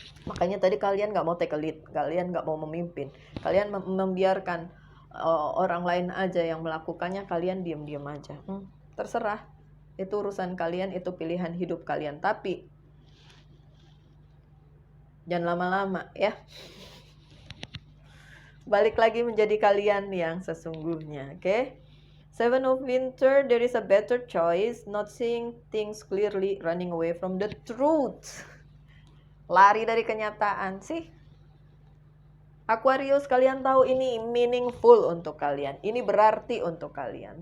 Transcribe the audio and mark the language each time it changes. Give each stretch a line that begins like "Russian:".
Indonesian: Makanya tadi kalian gak mau
English: take a lead,
Indonesian: kalian gak mau memimpin, kalian membiarkan orang lain aja yang melakukannya, kalian diam-diam aja. Terserah, itu urusan kalian, itu pilihan hidup kalian. Tapi jangan lama-lama ya. Balik lagi menjadi kalian yang sesungguhnya, oke?
English: Seven of Winter, there is a better choice, not seeing things clearly, running away from the truth.
Indonesian: Lari dari kenyataan sih. Aquarius, kalian tahu ini meaningful untuk kalian, ini berarti untuk kalian.